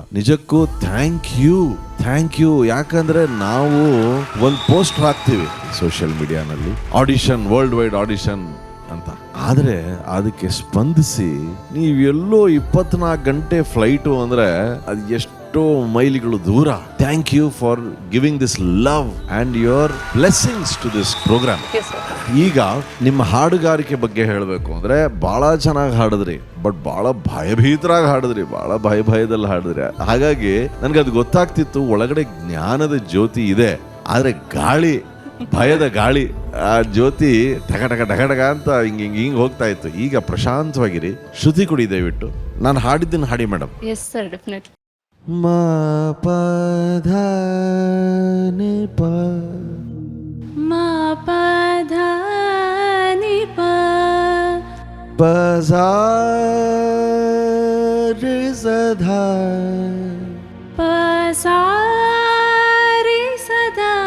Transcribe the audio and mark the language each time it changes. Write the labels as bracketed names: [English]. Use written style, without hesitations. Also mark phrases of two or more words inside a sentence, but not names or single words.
[Kannada] ನಿಜಕ್ಕೂ [English] Thank you. [Kannada] ಯಾಕಂದ್ರೆ ನಾವು ಒಂದು ಪೋಸ್ಟ್ ಹಾಕ್ತೀವಿ [English] social media, [Kannada] ಆಡಿಷನ್, [English] world wide audition [Kannada] ಅಂತ. ಆದರೆ ಅದಕ್ಕೆ ಸ್ಪಂದಿಸಿ ನೀವೆಲ್ಲೋ 24 ಗಂಟೆ ಫ್ಲೈಟು ಅಂದ್ರೆ ಅದು ಎಷ್ಟೋ ಮೈಲಿಗಳು ದೂರ. [English] Thank you for giving this love and your blessings to this program. [Kannada] ಈಗ ನಿಮ್ಮ ಹಾಡುಗಾರಿಕೆ ಬಗ್ಗೆ ಹೇಳಬೇಕು ಅಂದ್ರೆ ಬಹಳ ಚೆನ್ನಾಗಿ ಹಾಡಿದ್ರಿ, ಬಟ್ ಬಹಳ ಭಯಭೀತರಾಗಿ ಹಾಡಿದ್ರಿ, ಬಹಳ ಭಯದಲ್ಲಿ ಹಾಡಿದ್ರಿ. ಹಾಗಾಗಿ ನನ್ಗೆ ಅದು ಗೊತ್ತಾಗ್ತಿತ್ತು, ಒಳಗಡೆ ಜ್ಞಾನದ ಜ್ಯೋತಿ ಇದೆ, ಆದ್ರೆ ಭಯದ ಗಾಳಿ, ಆ ಜ್ಯೋತಿ ಢಗ ಅಂತ ಹಿಂಗ್ ಹೋಗ್ತಾ ಇತ್ತು. ಈಗ ಪ್ರಶಾಂತವಾಗಿರಿ, ಶ್ರುತಿ ಕೊಡಿ ದಯವಿಟ್ಟು. ನಾನು ಹಾಡಿದ್ದನ್ನು ಹಾಡಿ ಮೇಡಮ್. [English] Yes sir, ಡೆಫಿನೆಟ್ಲಿ. ಮ ಪ ಧ ನಿ ಪ ಮ ಪ ಧ ನಿ ಪ ಪ ಸ ರಿ ಸ ಧ ಪ ಸ ರಿ ಸ ಧ